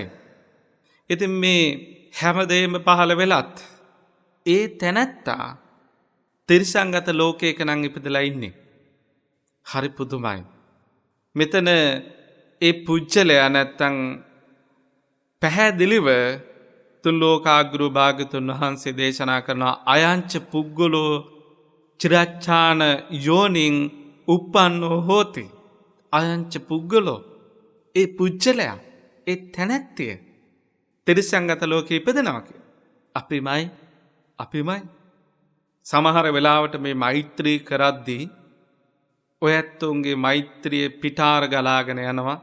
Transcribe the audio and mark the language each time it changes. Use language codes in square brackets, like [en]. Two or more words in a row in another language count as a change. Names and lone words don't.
[si] ඉතින් මේ හැමදේම පහළ වෙලත් ඒ තැනැත්තා තිරිසංගත ලෝකයක නම් ඉපදලා ඉන්නේ. හරි පුදුමයි. මෙතන ඒ පුජ්‍යලයා නැත්තම් පැහැදිලිව තුන්ලෝකාග්‍රු භාගතුන් වහන්සේ දේශනා කරන [pi] අයංච පුග්ගලෝ චිරච්ඡාන යෝනින් උප්පන්නෝ හෝති. අයංච පුග්ගලෝ, [si] ඒ පුජ්‍යලයා, ඒ තැනැත්තිය තිරිසංගත ලෝකෙ ඉපදෙනවා කිය. අපිමයි. සමහර වෙලාවට මේ මෛත්‍රී කරද්දී ඔය ඇත්තොන්ගේ මෛත්‍රිය පිටාර ගලාගෙන යනවා.